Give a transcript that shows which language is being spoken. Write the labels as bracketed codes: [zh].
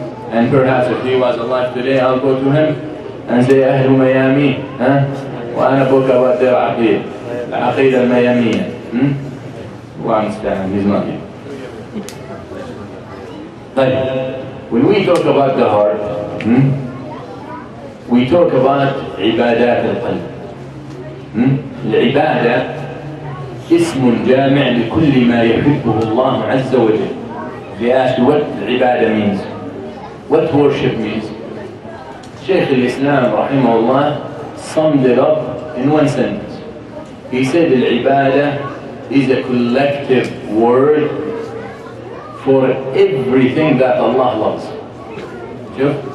[en] And perhaps if he was alive today, I'll go to him and say, [ar] أهل ميامي, وأنا [en] book about their عقيدة, العقيدة الميامية. Allah understand, he's not here. But when we talk about the heart, we talk about [ar] عبادات القلب. العبادة اسم جامع لكل ما يحبه الله عز وجل. [en] They asked what العبادة means. What worship means? Shaykh al-Islam rahimahullah summed it up in one sentence. He said al-ibadah is a collective word for everything that Allah loves. Sure?